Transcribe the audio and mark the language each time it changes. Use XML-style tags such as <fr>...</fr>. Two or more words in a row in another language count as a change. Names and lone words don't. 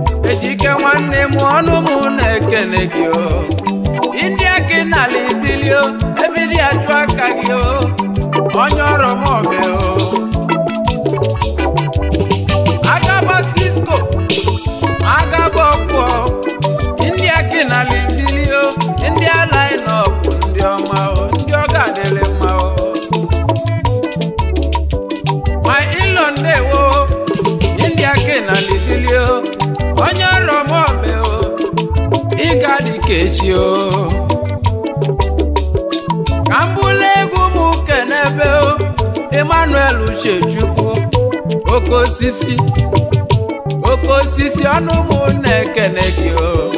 <ig>Eji ike nwanne m, ọnụ m na-ekene gị o. India ka ị na-ala ebili o, ebili ajụ aka gị o. Onye ọrụ m ọbịa o. Agaba Cisco, agaba ọkpụọ, India ka ị na-ala ebili o.</ig> <en>India line up,</en> <ig>ndị ọma o, ndị ọ ga-adịrị mma o.</ig> <en>My in-law</en> <ig>ndewo, India ka ị na-ala ebili o. Onye ọrụ m ọbịa o, ị ga-adị ka echi o. Ka m bụlụ egwu m kenebe o, Emmanuel Uchechukwu, oke osisi, oke osisi, ọnụ m na-ekene gị o.</ig>